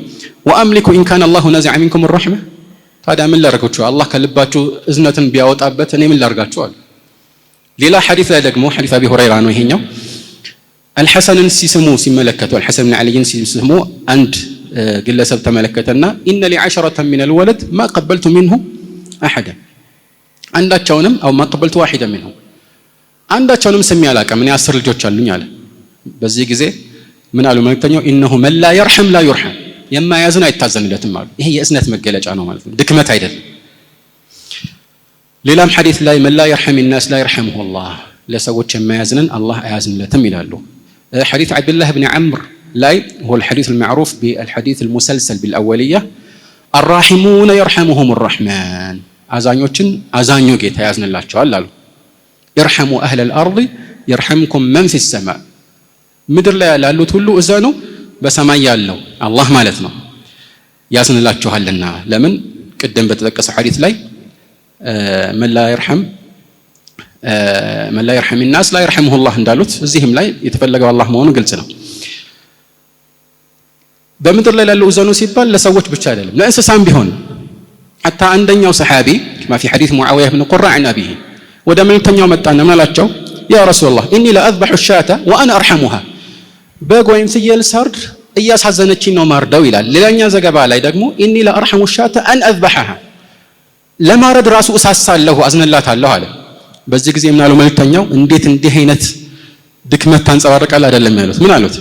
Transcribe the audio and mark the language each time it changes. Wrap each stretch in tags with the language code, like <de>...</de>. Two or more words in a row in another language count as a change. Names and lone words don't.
<ar>وأملك إن كان الله نزع منكم الرحمة</ar> <am>ታዲያ ምን ላድርጋችሁ አላህ ከልባችሁ እዝነትን ቢያወጣበት እኔ ምን ላድርጋችሁ አሉ። ሌላ ሐዲስ ላይ ደግሞ</am> <ar>حديث أبي هريرة</ar> <am>ነው ይሄኛው። አልሐሰንን ሲስሙ ሲመለከቱ አልሐሰን ብን ዓሊይን ሲስሙ አንድ ግለሰብ ተመለከተና</am> <ar>إن لي 10 من الولد ما قبلت منه أحدا</ar> <am>አንዳቸውንም</am> <ar>أو ما قبلت واحدا منه</ar> <am>አንዳቸውንም ስሜ አላውቅም እኔ 10 ልጆች አሉኝ አለ። በዚህ ጊዜ ምን አሉ መልእክተኛው?</am> <ar>إنه من لا يرحم لا يرحم</ar> <am>የማያዝን አይታዘንለትም አሉ። ይሄ የእዝነት መገለጫ ነው ማለት ነው፣ ድክመት አይደለም። ሌላም ሐዲስ ላይ</am> <ar>من لا يرحم الناس لا يرحمه الله</ar> <am>ለሰዎች የማያዝንን አላህ አያዝንለትም ይላሉ። حديث</am> <ar>عبد الله بن عمرو لا هو الحديث المعروف بالحديث المسلسل بالأولية الراحمون يرحمهم الرحمن</ar> <am>አዛኞችን አዛኙ ጌታ ያዝንላቸዋል አሉ።</am> <ar>يرحموا أهل الأرض يرحمكم من في السماء</ar> <am>ምድር ላይ ያሉት ሁሉ እዘኑ በሰማይ ያለው አላህ ማለት ነው ያዝንላችኋልና። ለምን ቅድም በተጠቀሰው ሐዲስ ላይ</am> <ar>من لا يرحم الناس لا يرحمه الله</ar> <am>እንዳሉት እዚህም ላይ የተፈለገው አላህ መሆኑ ግልጽ ነው። በምድር ላይ ያለው እዘኑ ሲባል ለሰዎች ብቻ አይደለም ለእንስሳም ቢሆን حتى አንደኛው ሰሃቢ</am> <ar>ما في حديث معاوية بن قرة عن أبيه</ar> <am>ወደ መልእክተኛው መጣና ምን አላቸው?</am> <ar>يا رسول الله إني لأذبح الشاة وأنا أرحمها</ar> <am>በግ ወይም ፍየል ሳርድ እያሳዘነችኝ ነው ማርደው ይላል። ሌላኛ ዘገባ ላይ ደግሞ</am> <ar>إني لأرحم الشاة أن أذبحها</ar> <am>ለማረድ ራሱ እሳሳለሁ አዝነላታለሁ አለ። በዚህ ጊዜ ምን አሉ መልእክተኛው? እንዴት እንዲህ አይነት ድክመት ታንጸባርቃል አይደለም ያሉት። ምን አሉት?</am>